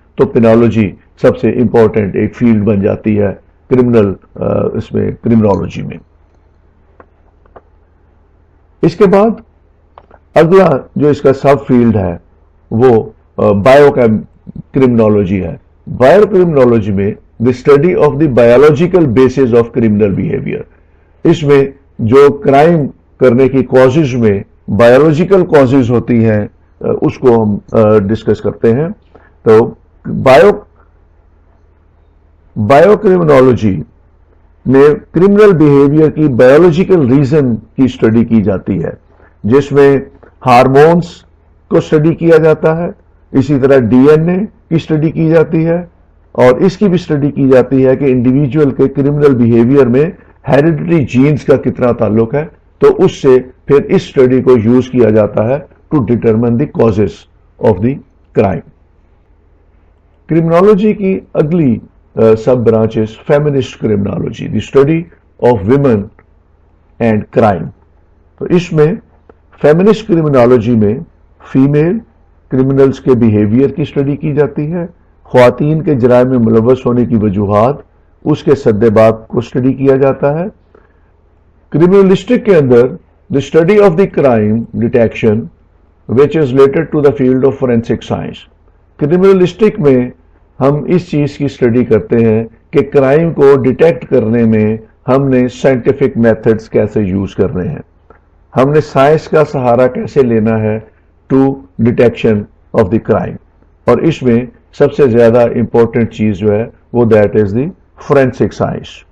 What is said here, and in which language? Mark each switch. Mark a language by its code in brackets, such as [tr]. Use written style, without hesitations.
[ur] تو پینالوجی سب سے امپورٹنٹ ایک فیلڈ بن جاتی ہے اس میں کرمنالوجی میں. اس کے بعد اگلا جو اس کا سب فیلڈ ہے وہ بایو کرمنالوجی ہے. بایو کرمنالوجی میں [en] The study of the biological bases of criminal behaviour. [ur] اس میں جو کرائم کرنے کی کازز میں بایولوجیکل کازز ہوتی ہیں اس کو ہم ڈسکس کرتے ہیں. تو بایو کرمنالوجی میں کرمنل بیہیویئر کی بایولوجیکل ریزن کی اسٹڈی کی جاتی ہے، جس میں ہارمونز کو اسٹڈی کیا جاتا ہے، اسی طرح ڈی این اے کی اسٹڈی کی جاتی ہے، اور اس کی بھی اسٹڈی کی جاتی ہے کہ انڈیویجول کے کرمنل بیہیویئر میں ہیریڈیٹری جینز کا کتنا تعلق ہے. تو اس سے پھر اس اسٹڈی کو یوز کیا جاتا ہے [en] To determine the causes of the crime. [ur] Criminology کی اگلی سب branches feminist criminology, [en] The study of women and crime. [ur] تو اس میں فیمنسٹ کرمنالوجی میں فیمیل کرمنلز کے بیہیویئر کی اسٹڈی کی جاتی ہے، خواتین کے جرائم میں ملوث ہونے کی وجوہات، اس کے سدباب کو اسٹڈی کیا جاتا ہے. کرمنلسٹک کے اندر [en] The study of the crime detection which is related to the field of forensic science. [ur] کرمنلسٹک میں ہم اس چیز کی اسٹڈی کرتے ہیں کہ کرائم کو ڈیٹیکٹ کرنے میں ہم نے سائنٹیفک میتھڈز کیسے یوز کرنے ہیں، ہم نے سائنس کا سہارا کیسے لینا ہے [en] To detection of the crime. [ur] اور اس میں سب سے زیادہ امپورٹنٹ چیز جو ہے وہ [en] That is the forensic science.